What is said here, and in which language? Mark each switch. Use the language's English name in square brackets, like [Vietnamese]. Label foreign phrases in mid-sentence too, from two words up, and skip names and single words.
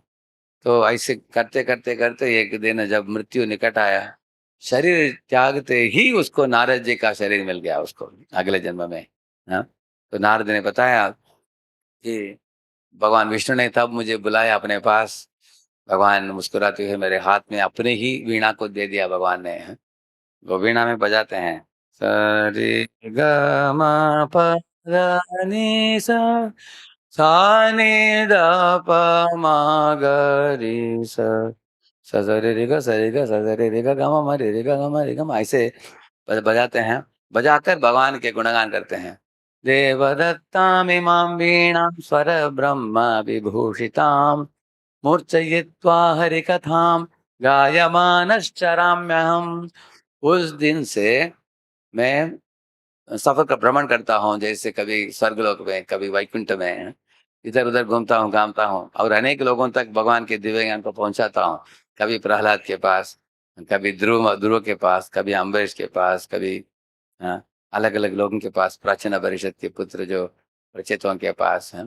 [Hindi] तो ऐसे करते करते करते एक दिन जब मृत्यु निकट आया, शरीर त्यागते ही उसको नारद जी का शरीर मिल गया उसको अगले जन्म में, हाँ। तो नारद ने बताया कि भगवान विष्णु ने तब मुझे बुलाया अपने पास। भगवान मुस्कुराते हुए मेरे हाथ में अपने ही वीणा को दे दिया भगवान ने, हाँ। वो वीणा में बजाते हैं, स रे ग म प ध नि सा, सा नि द प म ग रि स स रे रे ग स रे ग स रे रे ग ग म रे रे ग ग म रे ग म, ऐसे बजाते हैं। बजाकर भगवान के गुणगान करते हैं। [Sanskrit] देवदत्तामिमां वीणां स्वरब्रह्म विभूषितां मूर्छयित्वा हरिकथां गायमानश्चराम्यहम्। [Hindi] उस दिन से मैं सफर का भ्रमण करता हूँ, जैसे कभी स्वर्गलोक में, कभी वैकुंठ में, इधर-उधर घूमता हूँ, घामता हूँ और अनेक लोगों तक भगवान के दिव्य ज्ञान को पहुँचाता हूँ। कभी प्रहलाद के पास, कभी ध्रुव ध्रुव के पास, कभी अम्बरीश के पास, कभी अलग-अलग लोगों के पास, प्राचीन परिषद के पुत्र जो प्रचेतों के पास हैं।